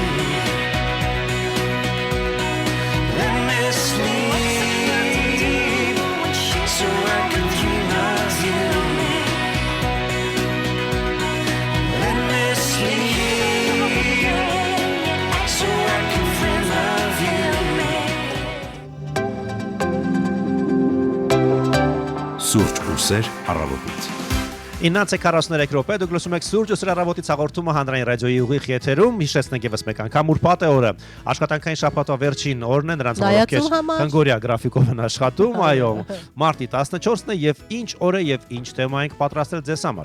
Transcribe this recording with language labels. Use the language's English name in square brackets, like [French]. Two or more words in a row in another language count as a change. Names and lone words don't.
[English] Let me sleep so I can dream of you. Let me sleep so I can dream of you. [Armenian] Սուրճ ու սեր առավոտից։ 9:43 րոպե դուք լսում եք Սուրճ ու սեր առավոտից հաղորդումը հանրային ռադիոյի ուղիղ եթերում։ Հիշեցնենք եւս մեկ անգամ ուրբաթ է օրը։ Աշխատանքային շաբաթվա վերջին օրն է, նրանց համար Նայածու համար։ Հնգորիա գրաֆիկով են աշխատում, այո, մարտի 14-ն է եւ ինչ օր է եւ ինչ թեմա ենք պատրաստել ձեզ համար։